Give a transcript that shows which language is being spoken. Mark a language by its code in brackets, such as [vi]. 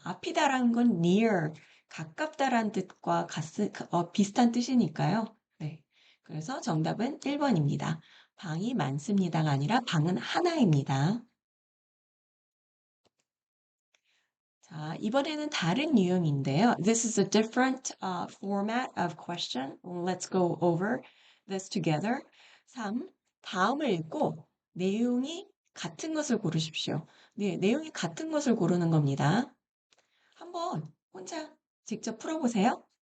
[ko] 앞이다라는 건 near, 가깝다라는 뜻과 비슷한 뜻이니까요. 네. 그래서 정답은 1번입니다. 방이 많습니다가 아니라 방은 하나입니다. 자, 이번에는 다른 유형인데요. [en] This is a different format of question. Let's go over this together. 3. [ko] 다음을 읽고 내용이 같은 것을 고르십시오. 네, 내용이 같은 것을 고르는 겁니다. 한번 혼자 직접 풀어보세요.